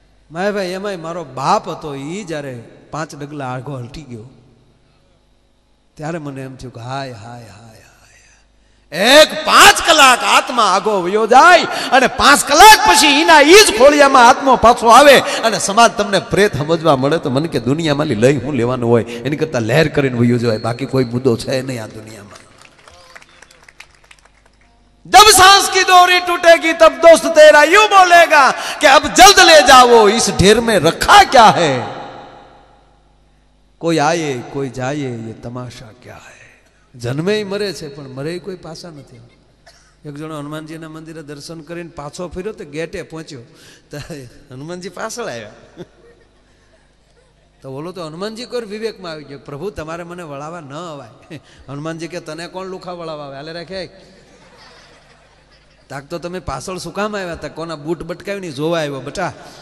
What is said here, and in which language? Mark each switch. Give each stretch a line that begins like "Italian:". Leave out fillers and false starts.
Gujarati: માયાભાઈ એમાંય મારો બાપ હતો, એ જ્યારે 5 ડગલા આગો હલટી ગયો ત્યારે મને એમ થયું કે હાય હાય હાય હાય, 5 કલાક આત્મા આગો વયો જાય અને 5 કલાક પછી એના ઈ જ ખોળિયામાં આત્મા પાછો આવે અને સમાજ તમને પ્રેત સમજવા મળે તો મને કે દુનિયામાં લઈ હું લેવાનું હોય એની કરતા લહેર કરીને વયો જવાય. બાકી કોઈ મુદ્દો છે નહીં આ દુનિયામાં.
Hindi: जब सांस की डोरी टूटेगी तब दोस्त तेरा यूं बोलेगा कि अब जल्द ले जाओ, इस ढेर में रखा क्या है, कोई आए कोई जाए ये तमाशा क्या है. जन्मे मरे
Gujarati: છે પણ મરે કોઈ પાછા નથી. એક જણો હનુમાનજીના મંદિરે દર્શન કરીને પાછો ફર્યો તો ગેટે પહોંચ્યો તો હનુમાનજી પાછળ આવ્યા. તો બોલો તો હનુમાનજી કોઈ વિવેકમાં આવી ગયો, પ્રભુ તમારે મને વળાવવા ન અવાય. હનુમાનજી કે તને કોણ લુખા વળાવવા આવે, હાલે રાખે. તાક તો તમે પાછળ શું કામ આવ્યા હતા, કોના બૂટ બટકાવી ની જોવા આવ્યો બટા.